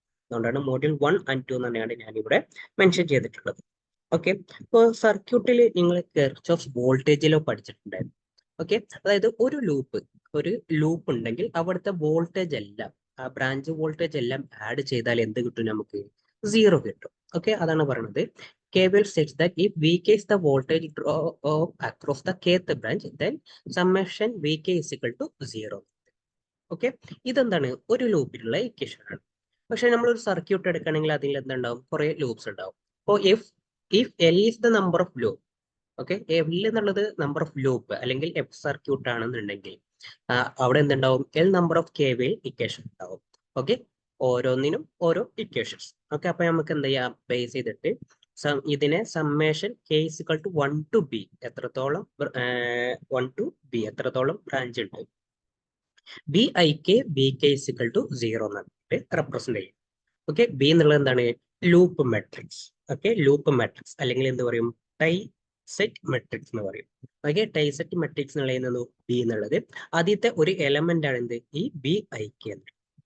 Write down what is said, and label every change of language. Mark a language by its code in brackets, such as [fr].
[ml] അതുകൊണ്ടാണ് module 1 and 2 തന്നെയാണ് ഞാനിവിടെ മെൻഷൻ ചെയ്തിട്ടുള്ളത്. ഓക്കെ, ഇപ്പോൾ സർക്യൂട്ടിൽ നിങ്ങൾ കിർച്ചോഫ് വോൾട്ടേജ് ലോ പഠിച്ചിട്ടുണ്ടായിരുന്നു. ഓക്കെ, അതായത് ഒരു ലൂപ്പ് ഉണ്ടെങ്കിൽ അവിടുത്തെ വോൾട്ടേജ് എല്ലാം ആ ബ്രാഞ്ച് വോൾട്ടേജ് എല്ലാം ആഡ് ചെയ്താൽ എന്ത് കിട്ടും? നമുക്ക് 0 കിട്ടും. ഓക്കെ, അതാണ് പറയുന്നത്. [en] KVL states that if Vk is the voltage drop across the kth branch, then summation Vk is equal to 0. [ml] Okay, ഇതെന്താണ്? ഒരു ലൂപ്പിലുള്ള ഇക്വേഷൻ ആണ്. പക്ഷെ നമ്മൾ ഒരു സർക്യൂട്ട് എടുക്കുകയാണെങ്കിൽ അതിൽ എന്തുണ്ടാവും? കുറെ ലൂപ്സ് ഉണ്ടാവും. അപ്പോൾ [en] if L is the number of loop, [ml] okay, L എന്നുള്ളത് നമ്പർ ഓഫ് ലൂപ്പ് അല്ലെങ്കിൽ എഫ് സർക്യൂട്ട് ആണെന്നുണ്ടെങ്കിൽ അവിടെ എന്തുണ്ടാവും? L number of KVL equation ഉണ്ടാവും. ഓക്കെ, ഓരോന്നിനും ഓരോ ഇക്വേഷൻസ്. ഓക്കെ, അപ്പൊ നമുക്ക് എന്ത് ചെയ്യാം? ബേസ് ചെയ്തിട്ട് ഇതിനെ summation [en] K is equal to 1 to B [ml] എത്രത്തോളം 1 to B എത്രത്തോളം ബ്രാഞ്ച് ഉണ്ട്, [en] BIK BK is equal to 0 [ml] എന്നിട്ട് റെപ്രസെന്റ് ചെയ്യും. ഓക്കെ, ബി എന്നുള്ളത് എന്താണ്? Loop matrix. Okay, loop matrix അല്ലെങ്കിൽ എന്ത് പറയും? ടൈ സെറ്റ് മെട്രിക്സ് എന്ന് പറയും. ഓക്കെ, ടൈ സെറ്റ് മെട്രിക്സ് എന്നുള്ളത് ബി എന്നുള്ളത് ആദ്യത്തെ ഒരു എലമെന്റ് ആണ് എന്ത്? ഈ BIK എന്നുള്ളത്.